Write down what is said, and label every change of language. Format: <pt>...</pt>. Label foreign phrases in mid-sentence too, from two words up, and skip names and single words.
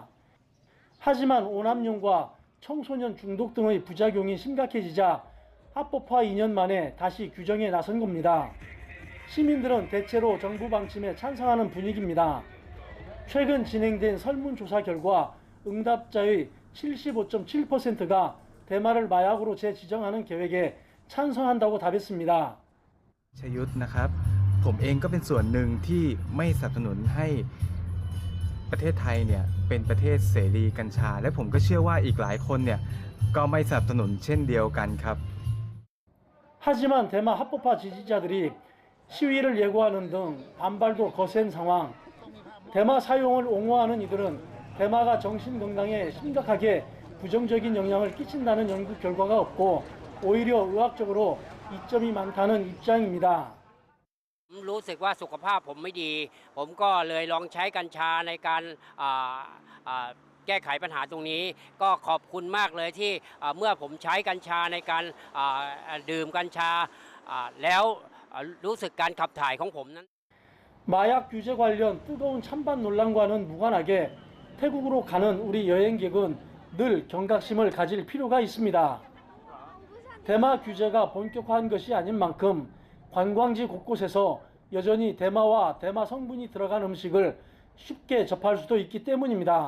<ko>하지만 오남용과 청소년 중독 등의 부작용이 심각해지자 합법화 2년 만에 다시 규정에 나선 겁니다. 시민들은 대체로 정부 방침에 찬성하는 분위기입니다. 최근 진행된 설문조사 결과 응답자의 75.7%가 대마를 마약으로 재지정하는 계획에 찬성한다고 답했습니다.</ko> <th>ชยุทธนะครับผมเองก็เป็นส่วนหนึ่งที่ไม่สนับสนุนให้ประเทศไทยเนี่ยเป็นประเทศเสรีกัญชาและผมก็เชื่อว่าอีกหลายคนเนี่ยก็ไม่สนับสนุนเช่นเดียวกันครับ</th> <ko>하지만 대마 합법화 지지자들이 시위를 예고하는 등 반발도 거센 상황. 대마 사용을 옹호하는 이들은 대마가 정신 건강에 심각하게 부정적인 영향을 끼친다는 연구 결과가 없고 오히려 의학적으로 이점이 많다는 입장입니다.</ko> <th>รู้สึกว่าสุขภาพผมไม่ดี ผมก็เลยลองใช้กัญชาในการแก้ไขปัญหาตรงนี้ ก็ขอบคุณมากเลยที่เมื่อผมใช้กัญชาในการดื่มกัญชาแล้วรู้สึกการขับถ่ายของผมนั้น</th> <ko>마약 규제 관련 뜨거운 찬반 논란과는 무관하게 태국으로 가는 우리 여행객은 늘 경각심을 가질 필요가 있습니다. 대마 규제가 본격화한 것이 아닌 만큼 관광지 곳곳에서 여전히 대마와 대마 성분이 들어간 음식을 쉽게 접할 수도 있기 때문입니다.</ko>